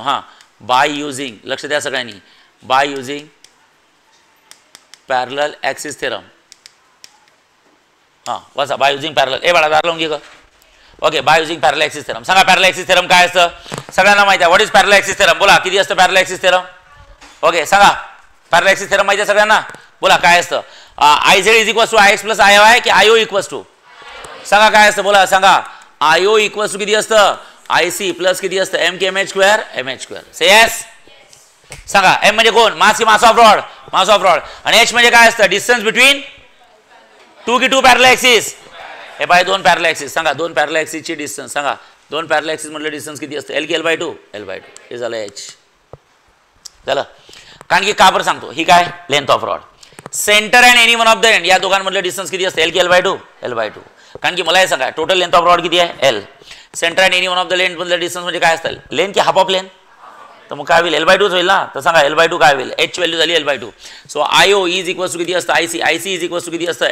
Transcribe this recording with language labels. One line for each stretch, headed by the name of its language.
English: हां, by using,
Marathi: लक्ष द्या सगळ्यांनी,
English: By using parallel axis theorem.
Marathi: हां वाचा, बाय युझिंग पॅरलल. ए बाळा दार लावून घे ग.
English: Okay, by using parallel axis theorem.
Marathi: सांगा पॅरलल ॲक्सिस थेरम काय असतं? सगळ्यांना माहिती आहे.
English: What is parallel axis theorem?
Marathi: बोला, किती असतं पॅरलल ॲक्सिस थेरम? ओके सांगा, पॅरलल ॲक्सिस थेरम माहिती आहे सगळ्यांना? बोला काय असतं?
English: I Z is equals to I X plus I Y की I O equals to?
Marathi: सांगा काय असतं? बोला सांगा. आयो इक्वल्स टू किती असतं? आयसी प्लस किती असतं? एम के mh². से येस. सांगा एम म्हणजे कोण? मास की mass of rod? Mass of rod. आणि एच म्हणजे काय असतं? डिस्टन्स बिटवीन टू की टू पॅरलल ॲक्सिस? हे पाय दोन पॅरलल ॲक्सिस. सांगा दोन पॅरलल ॲक्सिसची डिस्टन्स सांगा. दोन पॅरलल ॲक्सिस म्हटलं डिस्टन्स किती असतं? एल की L/2. हे झालं एच. झालं. कारण की का बरं सांगतो, ही काय length of rod. Centre and any one of the end या दोघांमधलं डिस्टन्स किती असतं? एल की L/2. कारण की मला हे सांगा टोटल लेंथ ऑफ रॉड किती आहे? L. Centre and any one of the length मधलं डिस्टन्स म्हणजे काय असतं? लेंथ की हाफ ऑफ लेंथ? तर मग काय होईल? L/2 होईल ना. तर सांगा L/2 काय होईल? एच व्हॅल्यू झाली L/2. सो आयो इज इक्वल्स टू किती असतं? आयसी इज इक्वल्स टू किती असतं?